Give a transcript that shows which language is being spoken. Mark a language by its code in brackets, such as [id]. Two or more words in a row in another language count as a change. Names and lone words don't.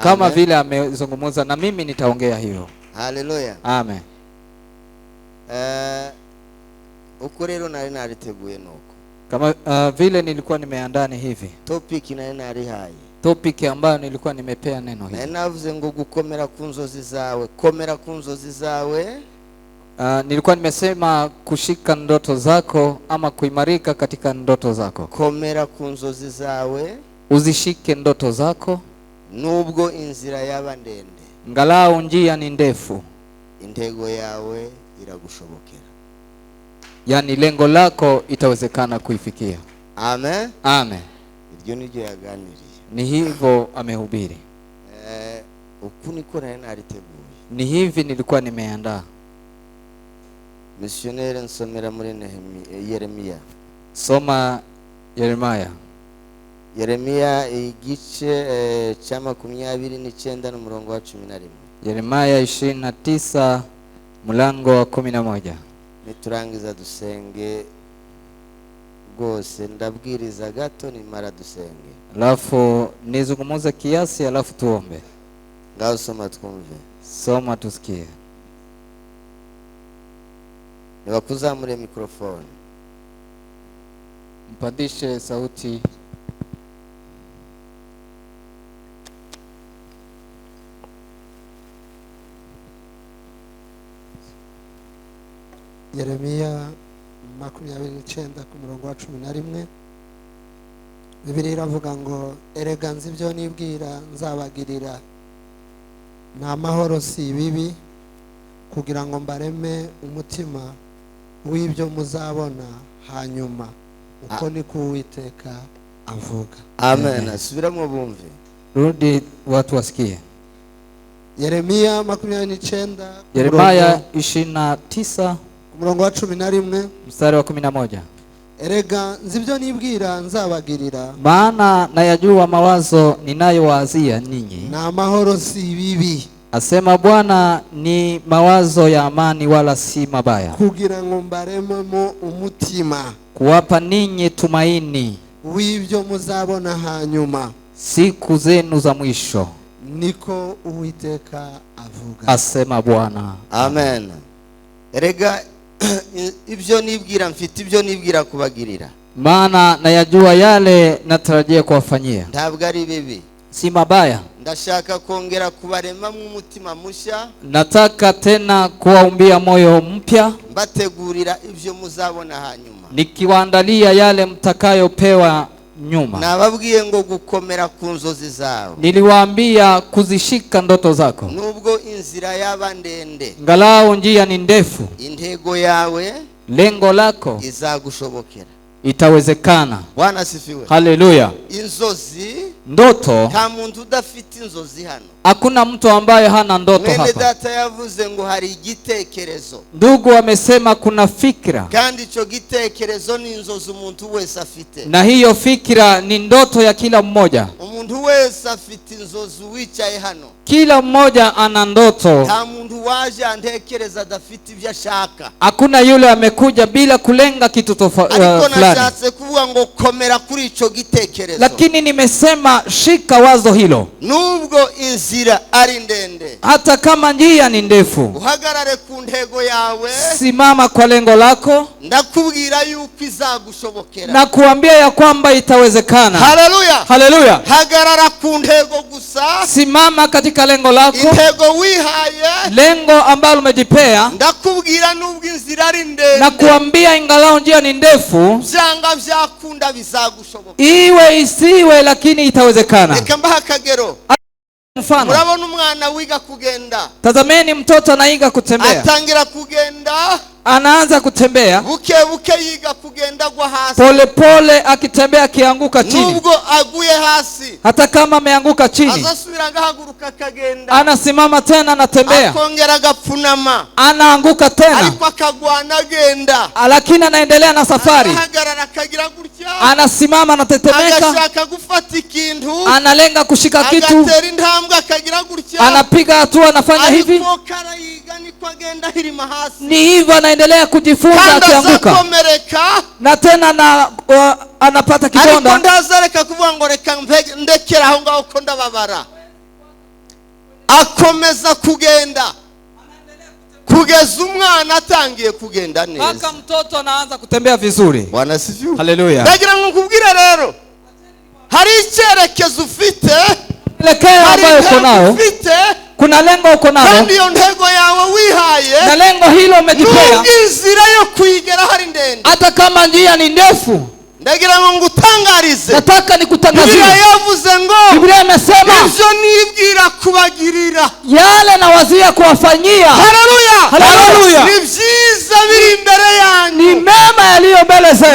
[sw] Kama vile amezungumuza na mimi nitaongea hiyo. Haleluya. Amen. [rn] Uko rero nari nariteguye nuko. [sw] Kama vile nilikuwa nimeandaa ni hivi. [rn] Topic nari narihaye. [sw] Topic ambayo nilikuwa nimepea neno hili. [rn] Na navuze ngo gukomera ku nzozi zawe, komera ku nzozi zawe. [sw] Nilikuwa nimesema kushika ndoto zako ama kuimarika katika ndoto zako. [rn] Komera ku nzozi zawe. [sw] Uzishike ndoto zako. [rn] Nubwo inzira yaba ndende. [sw] Ngalau njia ni ndefu. [rn] Intego yawe iragushobokera. [sw] yani lengo lako itawezekana kuifikia. Amen. Amen. [rn] Iryo niryo yaganiriye. [sw] Ni hivyo amehubiri. [rn] Uku niko nari nariteguye. [sw] Ni hivi nilikuwa nimeandaa. [rn] Missionnaire nsomera muri Yeremia. [sw] Soma Yeremia. [rn] Yeremia igice cya 29 n'umurongo wa 11. [sw] Yeremia 29 mlango wa 11. [rn] Niturangiza dusenge rwose, ndabwiriza gato nimara dusenge. [sw] Alafu nizungumuze kiasi alafu tuombe. [rn] Ngaho soma twumve. [sw] Soma tusikie. [rn] Nibakuzamure mikrofoni. [sw] Mpandishe sauti. [rn] Yeremia 29 ku murongo wa 11. Bibiliya iravuga ngo erega nzi ibyo nibwira nzabagirira, ni amahoro si ibibi, kugira ngo mbareme umutima w'ibyo muzabona hanyuma. Uko niko Uwiteka avuga. Amen. Asubiramo bumve. [sw] Rudi watu wasikie. Yeremia 29. Yeremia 29 [rn] murongo wa 11 [sw] mstari wa 11. [rn] Erega nzi ibyo nibwira nzabagirira, [sw] maana nayajua mawazo ninayowaazia ninyi, [rn] na amahoro si bibi, [sw] asema Bwana, ni mawazo ya amani wala si mabaya, [rn] kugira ngo mbarememo umutima [sw] kuwapa ninyi tumaini [rn] w'ibyo muzabona hanyuma [sw] siku zenu za mwisho. [rn] Niko Uwiteka avuga, [sw] asema Bwana. Amen. [rn] Erega ibyo nibwira mfite ibyo nibwira kubagirira, [sw] maana nayajua yale natarajia kuwafanyia, [rn] ntabwo ari bibi, [sw] si mabaya. [rn] Ndashaka kongera kubarema mu mutima mushya, [sw] nataka tena kuwaumbia moyo mpya, [rn] mbategurira ibyo muzabona hanyuma, [sw] nikiwaandalia yale mtakayopewa nyuma. [rn] Nababwiye ngo gukomera ku nzozi zawe, [sw] niliwaambia kuzishika ndoto zako, [rn] nubwo inzira yaba ndende, [sw] ngalau njia ni ndefu, [rn] intego yawe, [sw] lengo lako [rn] izagushobokera, [sw] itawezekana. Bwana asifiwe. Haleluya. [rn] Inzozi, [sw] ndoto, [rn] nta muntu udafite inzozi hano. [sw] hakuna mtu ambaye hana ndoto [rn] Mwene [sw] hapa. [rn] data yavuze ngo hari igitekerezo, [sw] Ndugu wamesema kuna fikra, [rn] kandi ico gitekerezo ni inzozi umuntu wese afite, [sw] na hiyo fikra ni ndoto ya kila mmoja. [rn] Umuntu wese afite inzozi wicaye hano, [sw] kila mmoja ana ndoto. [rn] nta muntu waje antekereza adafite ibyo ashaka. [sw] Hakuna yule amekuja bila kulenga kitu fulani. [rn] Nashatse kuvuga ngo komera kuri ico gitekerezo, [sw] lakini nimesema shika wazo hilo, [rn] nubwo inzira ari ndende, [sw] hata kama njia ni ndefu, [rn] uhagarare ku ntego yawe, [sw] simama kwa lengo lako, [rn] ndakubwira yuko izagushobokera, [sw] na kuambia ya kwamba itawezekana. Haleluya. Haleluya. [rn] Hagarara ku ntego gusa, [sw] simama katika lengo lako, [rn] intego wihaye, [sw] lengo ambalo umejipea, [rn] ndakubwira nubwo inzira ari ndende, [sw] na kuambia ingalao njia ni ndefu, [rn] byanga byakunda bizagushobokera, [sw] iwe isiwe lakini itawezekana. [rn] Reka mbaha akagero. [sw] Mfano, [rn] murabona umwana wiga kugenda, [sw] tazameni mtoto anaiga kutembea, [rn] atangira kugenda, [sw] anaanza kutembea [rn] buke buke yiga kugenda gwa hasi, [sw] pole pole, akitembea akianguka chini, [rn] nubwo aguye hasi, [sw] hata kama ameanguka chini, [rn] azasubira agahaguruka akagenda, [sw] anasimama tena, anatembea, [rn] akongera agapfunama, [sw] anaanguka tena, [rn] ariko akagwana agenda, [sw] lakini anaendelea na safari, [rn] ahagarara akagira gutya, [sw] anasimama, anatetemeka, [rn] agashaka gufata ikintu, [sw] analenga kushika kitu, [rn] agatera intambwe akagira gutya, [sw] anapiga hatua, anafanya hivi, [rn] ariko karayiga niko agenda hirima hasi, [sw] ni hivyo anaendelea kujifunza akianguka, na tena anapata kidonda, [rn] ariko ndazareka kuvuga ngo reka ndekera aho ngaho ko ndababara, akomeza kugenda kugeza umwana atangiye kugenda neza, [sw] mpaka mtoto anaanza kutembea vizuri. Bwana asifiwe. Haleluya. [rn] Ndagira ngo nkubwire rero, hari icyerekezo ufite, [sw] lekeo ambayo uko nao, kuna lengo uko nalo, [rn] kandi iyo ntego yawe wihaye, [sw] na lengo hilo umejipea, [rn] nubwo inzira yo kuyigera hari ndende, [sw] hata kama njia ni ndefu. [rn] Ndagira ngo ngutangarize, [sw] nataka nikutangazie, [rn] Biblia yavuze ngo, [sw] Biblia imesema, [rn] ibyo nibwira kubagirira, [sw] yale nawazia kuwafanyia. Haleluya. Haleluya. [rn] Ni byiza byiza biri imbere yanyu, [sw] ni mema yaliyo mbele zenu.